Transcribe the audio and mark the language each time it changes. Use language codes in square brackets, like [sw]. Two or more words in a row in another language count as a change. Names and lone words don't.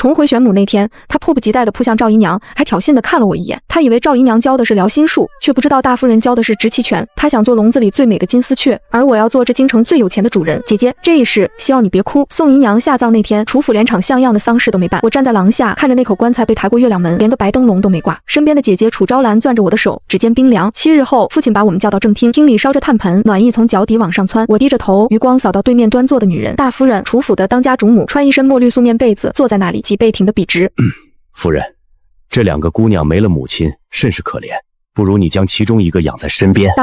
[zh] 重回玄母那天，她迫不及待地撲向趙姨娘，還挑釁地看了我一眼。她以為趙姨娘教的是療心術，卻不知道大夫人教的是執旗拳。她想做籠子裡最美的金絲雀，而我要做這京城最有錢的主人。姐姐，這一世希望你別哭。宋姨娘下葬那天，楚府連場像樣的喪事都沒辦，我站在廊下，看着那口棺材被抬過月亮門，連個白燈籠都沒掛。身邊的姐姐楚昭蘭攥着我的手，指尖冰涼。7日後，父親把我們叫到正廳，廳裡燒着炭盆，暖意從腳底往上竄。我低着頭，餘光掃到對面端坐的女人，大夫人，楚府的當家主母，穿一身墨綠素面被子，坐在那裡，脊背挺得筆直。夫人，这2個姑娘沒了母親，甚是可憐，不如你將其中一個養在身邊。